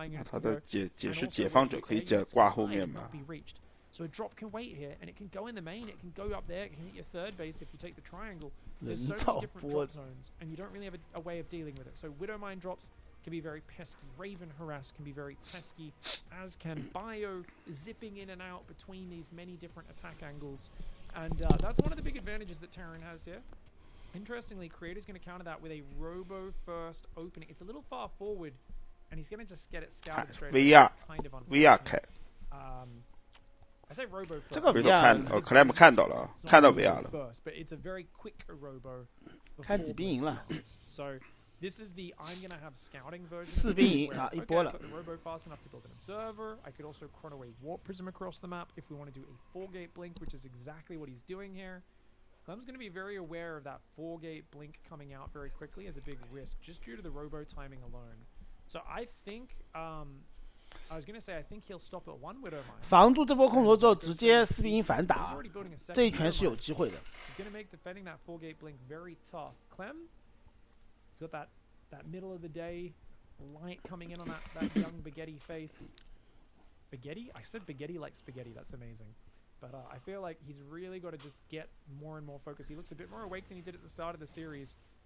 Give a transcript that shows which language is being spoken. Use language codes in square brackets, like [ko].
[zh] 他的解释解放者可以挂后面吗？ [en] So a drop can wait here, and it can go in the main, it can go up there, it can hit your third base if you take the triangle. There's so many different drop zones, and you don't really have a way of dealing with it. So Widowmine drops can be very pesky. Raven Harass can be very pesky, as can Bio, zipping in and out between these many different attack angles. And that's one of the big advantages that Terran has here. Interestingly, Creator's going to counter that with a Robo-first opening. It's a little far forward, and he's going to just get it scouted straight away. Kind of [zh] VR 开。 [en] I say Robo first. [zh] 这个 VR 克莱姆看到了，看到 VR 了。 [en] First, but it's a very quick Robo. [zh] 看几兵赢了。 [en] So this is the I'm gonna have scouting version. [zh] 4兵赢啊，一波了。 [en] I put the Robo fast enough to build an observer. I could also chrono a warp prism across the map if we want to do a 4-gate blink, which is exactly what he's doing here. Clem's going to be very aware of that 4-gate blink coming out very quickly as a big risk, just due to the Robo timing alone. So I think, I was going to say, I think he'll stop at 1 Widowmine. [zh] 防住这波空投之后，直接4比1反打，这一拳是有机会的。 [en] He's going to make defending that 4-gate blink very tough. Clem, he's got that middle of the day light coming in on that young Spaghetti face. Spaghetti? I said Spaghetti like spaghetti. That's amazing. But I feel like he's really got to just get more and more focused. He looks a bit more awake than he did at the start of the series.